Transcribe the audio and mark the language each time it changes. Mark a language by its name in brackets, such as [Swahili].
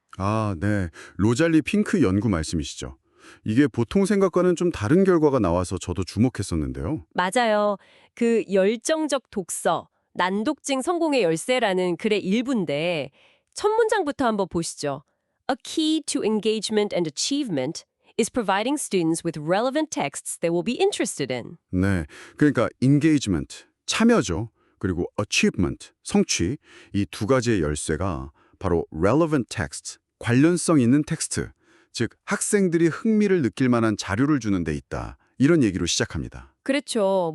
[Korean] 아, 네. 로잘리 핑크 연구 말씀이시죠. 이게 보통 생각과는 좀 다른 결과가 나와서 저도 주목했었는데요. 맞아요. 그 열정적 독서, 난독증 성공의 열쇠라는 글의 일부인데 첫 문장부터 한번 보시죠. [English] A key to engagement and achievement is providing students with relevant texts they will be interested in. [Korean] 네. 그러니까 engagement, 참여죠. 그리고 achievement, 성취. 이 두 가지의 열쇠가 바로 [English] relevant text, [Korean] 관련성 있는 텍스트, 즉 학생들이 흥미를 느낄 만한 자료를 주는 데 있다. 이런 얘기로 시작합니다. 그렇죠.